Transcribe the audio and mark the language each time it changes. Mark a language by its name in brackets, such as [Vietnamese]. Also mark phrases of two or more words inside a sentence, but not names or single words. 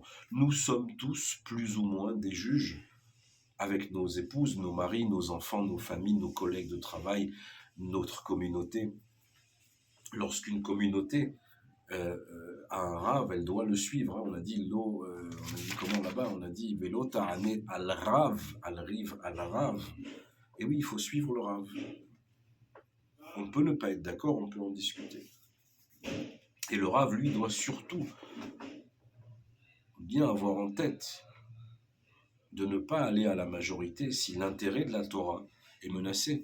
[French] Nous sommes tous plus ou moins des juges avec nos épouses, nos maris, nos enfants, nos familles, nos collègues de travail, notre communauté. Lorsqu'une communauté a un rave, elle doit le suivre. On a dit comment là-bas? On a dit [Hebrew] ולא תענה על רב, על ריב, על רב. [French] Et oui, il faut suivre le rave. On peut ne pas être d'accord, on peut en discuter. Et le rave, lui, doit surtout bien avoir en tête de ne pas aller à la majorité si l'intérêt de la Torah est menacé.